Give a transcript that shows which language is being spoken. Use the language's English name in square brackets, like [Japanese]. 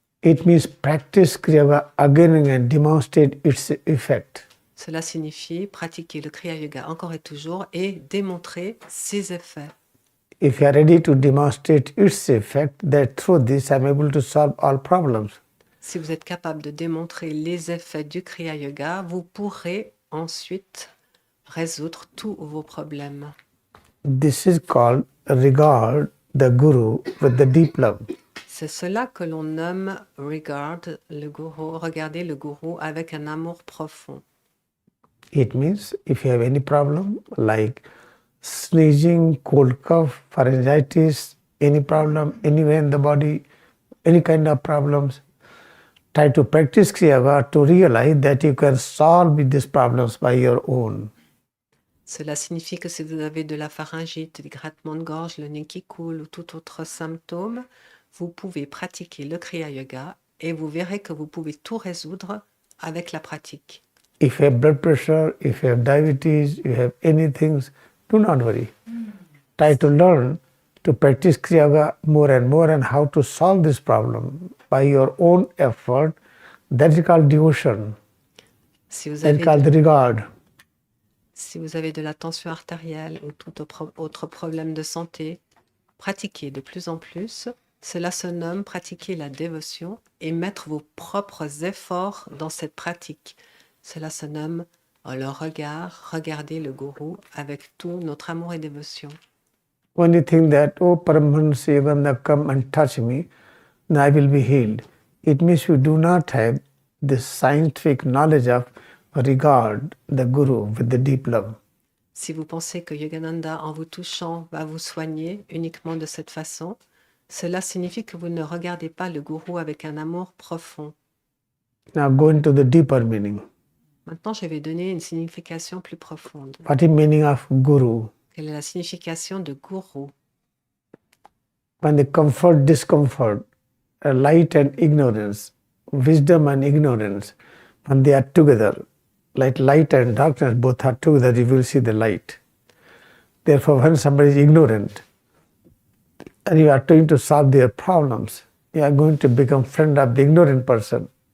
[English] It means practice Kriya Yoga again and again, demonstrate its effect. [French] Cela signifie pratiquer le Kriya Yoga encore et toujours et démontrer ses effets. [English] If you are ready to demonstrate its effect, that through this I am able to solve all problems. [French] Si vous êtes capable de démontrer les effets du Kriya Yoga, vous pourrez ensuite résoudre tous vos problèmes. [English] This is called regard the Guru with the deep love. [French] C'est cela que l'on nomme regarder le gourou avec un amour profond. [English] It means if you have any problem like sneezing, cold cough, pharyngitis, any problem anywhere in the body, any kind of problems, try to practice Kriya Yoga to realize that you can solve these problems by your own. [French] Cela signifie que si vous avez de la pharyngite, des grattements de gorge, le nez qui coule ou tout autre symptôme, vous pouvez pratiquer le Kriya Yoga et vous verrez que vous pouvez tout résoudre avec la pratique. [English] If you have blood pressure, if you have diabetes, you have anything, do not worry. Try to learn to practice Kriya Yoga more and how to solve this problem by your own effort. That is called devotion. [French] Si vous [English] That is [French] avez, [English] called regard. [French] si vous avez de la tension artérielle ou tout autre problème de santé, pratiquez de plus en plus. Cela se nomme pratiquer la dévotion et mettre vos propres efforts dans cette pratique. Cela se nomme le regard, regarder le gourou avec tout notre amour et dévotion. [English] When you think that, oh, Paramahansa Yogananda, come and touch me, then I will be healed. it means we do not have the scientific knowledge of regard the Guru with the deep love. [French] Si vous pensez que Yogananda, en vous touchant, va vous soigner uniquement de cette façon, cela signifie que vous ne regardez pas le gourou avec un amour profond. [English] Now go into the deeper meaning. [French] Maintenant, je vais donner une signification plus profonde. [English] What is meaning of Guru? [French] Quelle est la signification de gourou? [English] When the comfort, discomfort, light and ignorance, wisdom and ignorance, when they are together, like light and darkness both are together, you will see the light. Therefore, when somebody is ignorant and you are trying to solve their problems, you are going to become friend of the ignorant person.